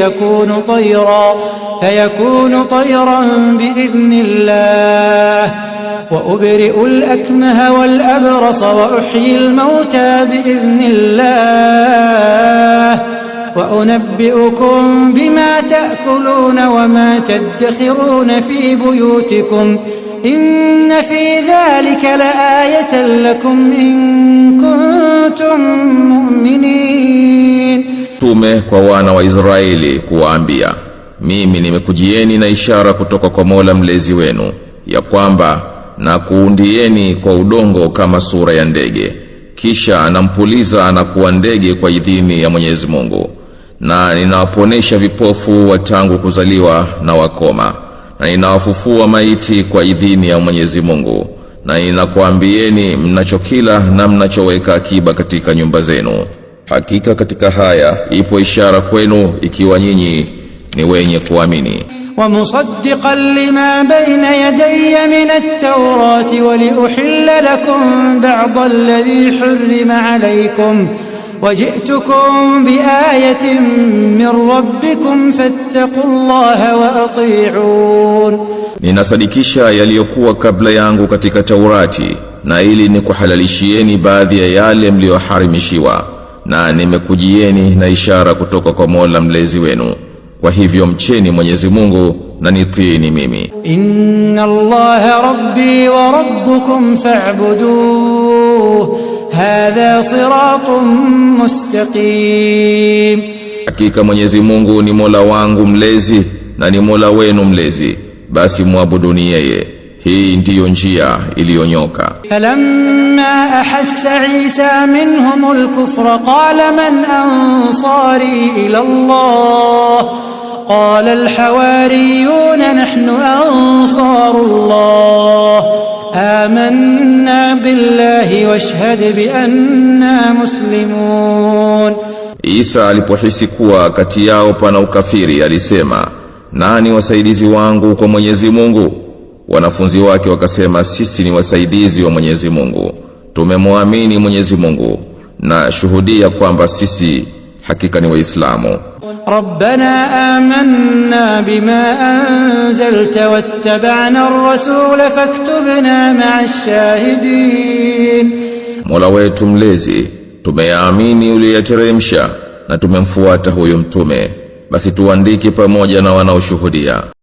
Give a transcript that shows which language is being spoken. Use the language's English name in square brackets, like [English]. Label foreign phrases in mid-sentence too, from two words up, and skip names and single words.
[Arabic] فيكون طيرا بإذن الله وأبرئ الأكمه والأبرص وأحيي الموتى بإذن الله وأنبئكم بما تأكلون وما تدخرون في بيوتكم إن في ذلك لآية لكم إن كنتم مؤمنين. [Swahili] Tume kwa wana wa Israeli kuwaambia, mimi nimekujieni na ishara kutoka kwa Mola mlezi wenu, ya kwamba na kuundieni kwa udongo kama sura ya ndege, kisha anampuliza na kuwa ndege kwa idhini ya Mwenyezi Mungu, na ninawaponesha vipofu wa tangu kuzaliwa na wakoma, na ninawafufua maiti kwa idhini ya Mwenyezi Mungu, na ninakuambieni mnachokila na mnachoweka akiba katika nyumba zenu. Hakika katika haya ipo ishara kwenu ikiwa nyinyi ni wenye kuamini. [Arabic] ومصدقا لما بين يدي من التوراة ولأحل لكم بعض الذي حرم عليكم وجئتكم بآية من ربكم فاتقوا الله وأطيعون. [Swahili] Ninasadikisha yaliyokuwa kabla yangu katika Taurati, na ili nikuhalalishieni baadhi ya yale mlioharimishiwa, na nimekujieni na ishara kutoka kwa Mola mlezi wenu, kwa hivyo mcheni Mwenyezi Mungu na nitiini mimi. [Arabic] إن الله ربي وربكم فاعبدوه هذا صراط مستقيم. [Swahili] Hakika Mwenyezi Mungu ni Mola wangu mlezi na ni Mola wenu mlezi, basi muabuduni yeye, hii ndiyo njia iliyonyoka. [Arabic] فلما أحس عيسى منهم الكفر قال من أنصاري إلى الله قال الحواريون نحن أنصار الله آمنا بالله واشهد بأننا مسلمون. [Swahili] Isa alipohisi kuwa kati yao pana ukafiri alisema, nani wasaidizi wangu kwa Mwenyezi Mungu? Wanafunzi wake wakasema, sisi ni wasaidizi wa Mwenyezi Mungu, tumemwamini Mwenyezi Mungu na shuhudia kwamba sisi hakika ni Waislamu. [Arabic] ربنا آمنا بما أنزلت واتبعنا الرسول فاكتبنا مع الشاهدين. [Swahili] Mola wetu mlezi, tumeamini uliyoteremsha na tumemfuata huyo mtume, basi tuandike pamoja na wanaoshuhudia.